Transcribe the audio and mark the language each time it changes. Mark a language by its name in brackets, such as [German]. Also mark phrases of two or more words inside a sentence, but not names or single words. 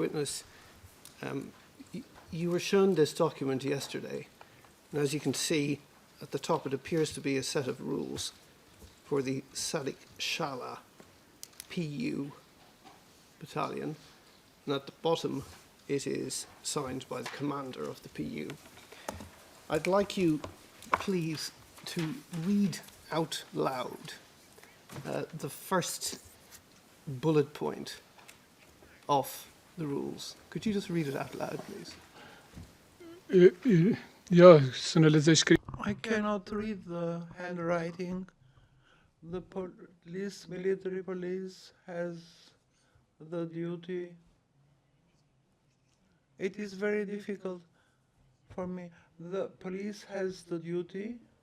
[English] Witness, you were shown this document yesterday, and as you can see, at the top it appears to be a set of rules for the Sadik Shala PU battalion, and at the bottom it is signed by the commander of the PU. I'd like you, please, to read out loud the first bullet point of the rules. Could you just read it out loud, please? [Albanian] Ja, së në lexoj shkrim. [English] I cannot read the handwriting. The military police has the duty. It is very difficult for me. The police has the duty.